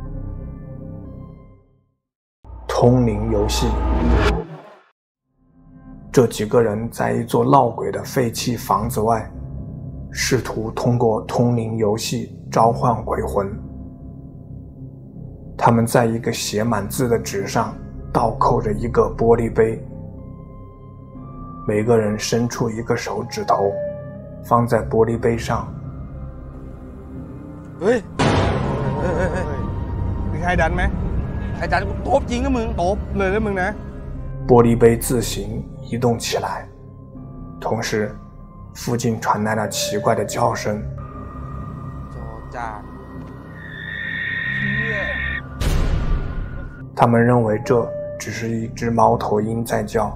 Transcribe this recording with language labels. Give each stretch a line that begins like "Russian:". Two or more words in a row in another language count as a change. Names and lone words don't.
Chinese: 通灵游戏，这几个人在一座闹鬼的废弃房子外，试图通过通灵游戏召唤鬼魂。他们在一个写满字的纸上倒扣着一个玻璃杯，每个人伸出一个手指头放在玻璃杯上。
Thai: มีใครดันไหมใครดันกูตบจริงนะมึงตบเลยนะมึงนะ
Chinese: 玻璃杯自行移动起来，同时附近传来了奇怪的叫声。他们认为这只是一只猫头鹰在叫。